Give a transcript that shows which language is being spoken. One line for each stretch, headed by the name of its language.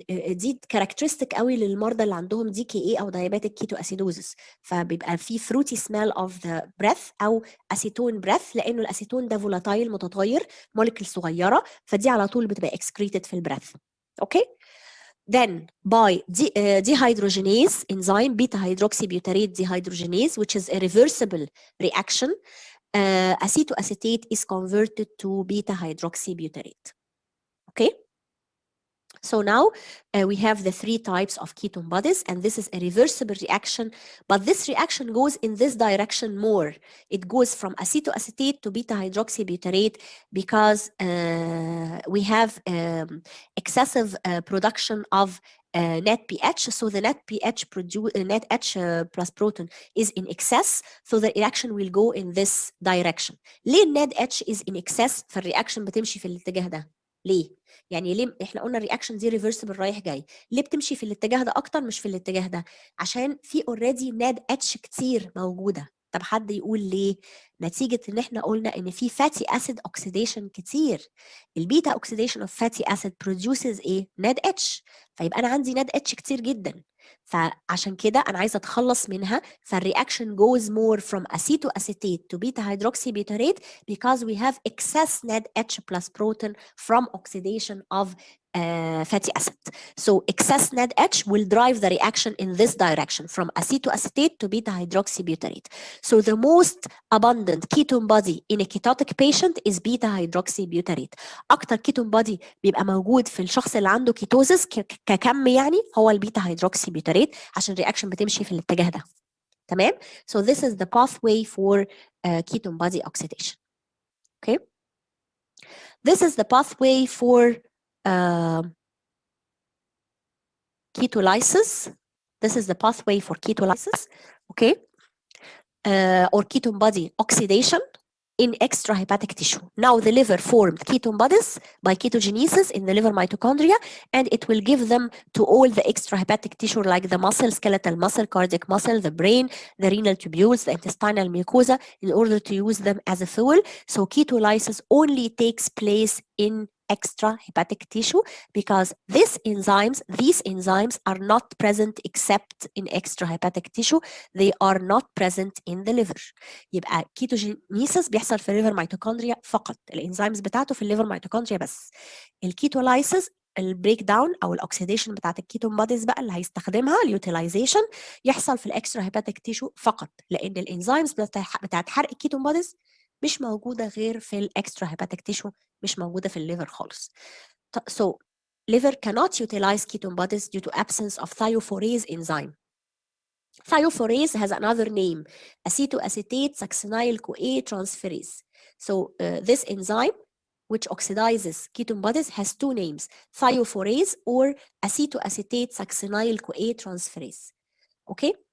Arabic: دي كاركترستيك قوي للمرضى اللي عندهم دي كي اي او دايابيتيك كيتو اسيدوزس، فبيبقى في
English: fruity smell of the breath
Arabic: او اسيتون بريث، لانه الاسيتون ده فولاتايل متغير، موليكول صغيره، فدي على طول بتبقى اكسكريتد في البريث. اوكي.
English: Then by dehydrogenase enzyme beta hydroxybutyrate dehydrogenase, which is a reversible reaction, acetoacetate is converted to beta hydroxybutyrate. Okay. So now we have the 3 types of ketone bodies, and this is a reversible reaction, but this reaction goes in this direction more. It goes from acetoacetate to beta hydroxybutyrate because we have excessive production of net pH. So the net pH net H plus proton is in excess, so the reaction will go in this direction.
Arabic: ليه
English: net H is in excess
Arabic: فالreaction بتمشي في الاتجاه ده؟ ليه؟ يعني ليه احنا قلنا الرياكشن دي ريفرسبل رايح جاي، ليه بتمشي في الاتجاه ده اكتر مش في الاتجاه ده؟ عشان في اوريدي ناد اتش كتير موجوده. طب حد يقول ليه؟ نتيجه ان احنا قلنا ان في فاتي اسيد اوكسيديشن كتير. البيتا اوكسيديشن اوف فاتي اسيد بروديوسز ايه؟ ناد اتش، فيبقى انا عندي ناد اتش كتير جدا، فعشان كده انا عايزه اتخلص منها. فالرياكشن
English: goes more from acetoacetate to beta hydroxybutyrate because we have excess NAD H plus proton from oxidation of fatty acid. So excess NAD H will drive the reaction in this direction from acetoacetate to beta hydroxybutyrate. So the most abundant ketone body in a ketotic patient is beta hydroxybutyrate.
Arabic: اكتر ketone body بيبقى موجود في الشخص اللي عنده كيتوزس ككم يعني هو البيتا هيدروكسيبيوتريت، عشان الرياكشن بتمشي في الاتجاه ده. تمام.
English: So this is the pathway for ketone body oxidation. Okay. This is the pathway for ketolysis. This is the pathway for ketolysis, okay, or ketone body oxidation in extrahepatic tissue. Now the liver formed ketone bodies by ketogenesis in the liver mitochondria, and it will give them to all the extrahepatic tissue like the muscle, skeletal muscle, cardiac muscle, the brain, the renal tubules, the intestinal mucosa, in order to use them as a fuel. So ketolysis only takes place in extrahepatic tissue because these enzymes are not present except in extrahepatic tissue. They are not present in the liver.
Arabic: يبقى كيتوجينيسيس بيحصل في الليفر ميتوكوندريا فقط، الانزيمز بتاعته في الليفر ميتوكوندريا بس. الكيتولايسيس البريك داون او الاكسيديشن بتاعت الكيتون بوديز بقى اللي هيستخدمها اليوتيلايزيشن يحصل في الاكسترا هيباتيك تيشو فقط، لان الانزيمز بتاعت حرق الكيتون بوديز مش موجوده غير في الاكسترا هيباتيك تيشو، مش موجوده في الليفر خالص.
English: So liver cannot utilize ketone bodies due to absence of thiophorase enzyme. Thiophorase has another name, acetoacetate succinyl-CoA transferase. So this enzyme, which oxidizes ketone bodies, has two names, thiophorase or acetoacetate succinyl-CoA transferase. Okay?